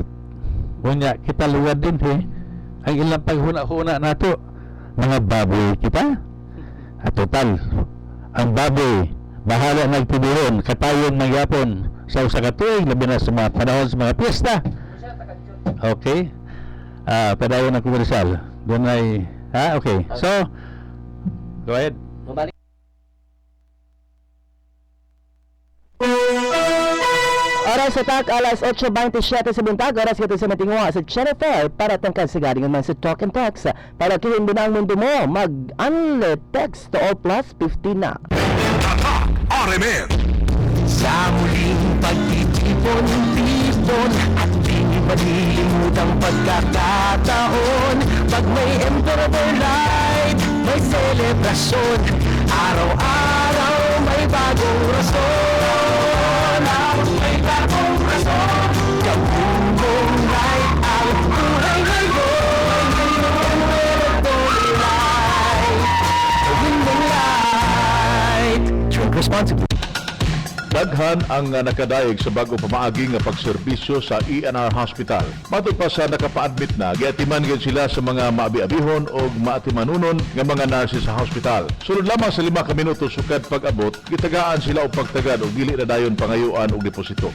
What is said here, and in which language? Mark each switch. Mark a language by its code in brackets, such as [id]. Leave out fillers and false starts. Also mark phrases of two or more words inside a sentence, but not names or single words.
[ceb] Unya kita luwad din ang ilang paghuna-huna nato mga baboy kita. At total, ang baboy bahala nagtiburon katayon magyapon sa usa ka tuig labi na sa mga panahon sa mga piyesta. Okay, padayon ng komersyal. [tl] Doon ay, [en] okay. So, go ahead. [ceb] Mabalik. Oras sa tak, alas 8:27 sa buntag, oras kita sa matingwa sa Jennifer para tangkad sa [tl] galing naman [ceb] sa Talk and Text. [tl] Para kihin mo na ang mundo mo, mag-unli [en] text to all plus 50 [tl] na. Tatak RMN. Sa muling pagtitipon-tipon at di malilimutang pagkakataon. Pag may Emperor Light, may selebrasyon. Araw-araw may bagong rason. May bagong rason. Gawin mong light ang buhay ngayon. Emperor Light. Gawin mong light. [en] Drink responsibly. [ceb] Daghan ang nakadaig sa bago pamaagi nga pagserbisyo sa ENR Hospital. Matod pa sa nakapa-admit na, giatiman gyud sila sa mga maabi-abihon o maatimanunon nga mga nurses sa hospital. Sunod lamang sa 5 ka minuto sukad pag-abot, gitagaan sila og pagtagad og dili na dayon pangayuan og deposito.